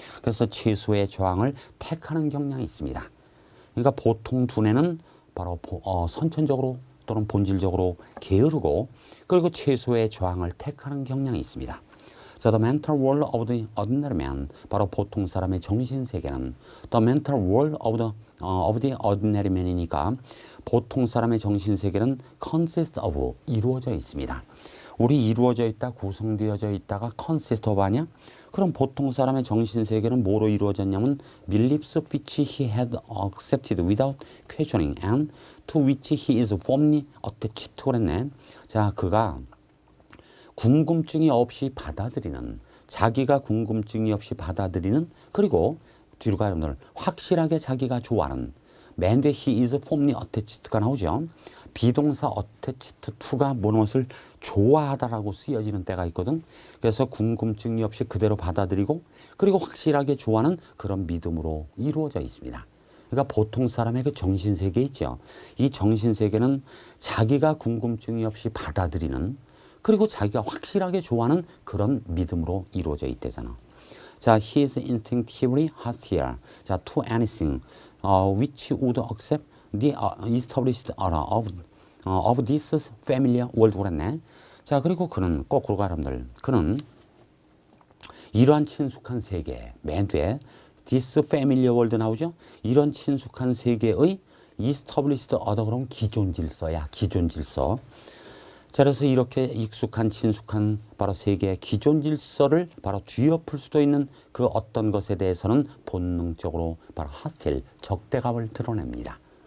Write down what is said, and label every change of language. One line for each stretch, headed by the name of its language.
Korean: 그래서 최소의 저항을 택하는 경향이 있습니다. 그러니까 보통 두뇌는 바로 선천적으로 또는 본질적으로 게으르고 그리고 최소의 저항을 택하는 경향이 있습니다.
English: 자, the mental world of the ordinary man,
Korean: 바로 보통 사람의 정신세계는
English: the mental world of the ordinary man이니까 보통 사람의 정신세계는 consist of,
Korean: 이루어져 있습니다. 우리 이루어져 있다, 구성되어져 있다가 consist of 아니야? 그럼 보통 사람의 정신세계는 뭐로 이루어졌냐면
English: beliefs which he had accepted without questioning and to which he is firmly attached
Korean: 그랬네. 자, 그가 궁금증이 없이 받아들이는, 자기가 궁금증이 없이 받아들이는, 그리고 뒤로 가면 확실하게 자기가 좋아하는, 맨데
English: he is firmly attached
Korean: 가 나오죠. 비동사 attached to가 무엇을 좋아하다라고 쓰여지는 때가 있거든. 그래서 궁금증이 없이 그대로 받아들이고 그리고 확실하게 좋아하는 그런 믿음으로 이루어져 있습니다. 그러니까 보통 사람의 그 정신세계 있죠. 이 정신세계는 자기가 궁금증이 없이 받아들이는 그리고 자기가 확실하게 좋아하는 그런 믿음으로 이루어져 있대잖아.
English: 자, he is instinctively hostile. 자, to anything which would accept the established order of this familiar world
Korean: 그랬네. 자, 그리고 그는 거꾸로 가람들. 그는 이러한 친숙한 세계, 맨 뒤에 this familiar world 나오죠. 이런 친숙한 세계의 established order 그럼 기존 질서야. 기존 질서. 자, 그래서 이렇게 익숙한 친숙한 바로 세계의 기존 질서를 바로 뒤엎을 수도 있는 그 어떤 것에 대해서는 본능적으로 바로 hostile, 적대감을 드러냅니다.